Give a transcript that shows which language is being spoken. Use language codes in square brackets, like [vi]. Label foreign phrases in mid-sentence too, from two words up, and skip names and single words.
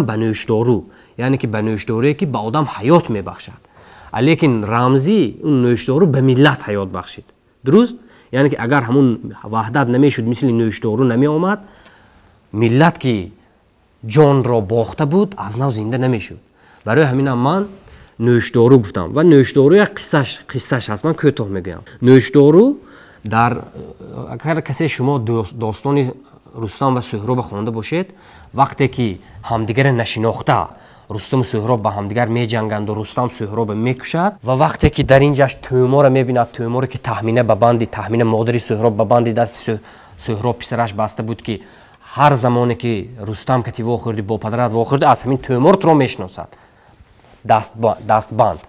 [tg] Ба нӯшдору, яъне ки ба нӯшдорӣ ки ба одам ҳаёт мебахшад. Лекин рамзи он нӯшдору ба миллат ҳаёт бахшид. Дуруст? Яъне ки агар ҳамон ваҳдат намешуд, мисли нӯшдору намеомад, миллат ки ҷонро бохта буд аз нав зинда намешуд. Барои ҳамин ман нӯшдору гуфтам ва нӯшдору як қиссаш ҳаст. Ман кӯтоҳ мегӯям. нӯшдору дар агар касе шумо достони Рустам ва Сӯҳробро хонда бошед, вақте ки ҳамдигаро нашинохта Рустаму Сӯҳроб ба ҳамдигар меҷанганду Рустам Сӯҳробро мекушад ва вақте ки дар ин ҷашн Тӯморро мебинад, Тӯморе ки таҳмина ба банди таҳмина модари Сӯҳроб ба банди дасти Сӯҳроб писараш баста буд ки ҳар замоне ки Рустам кати вохӯрди бо падарат вохӯрди аз ҳамин Тӯмор туро мешиносад дастбанд.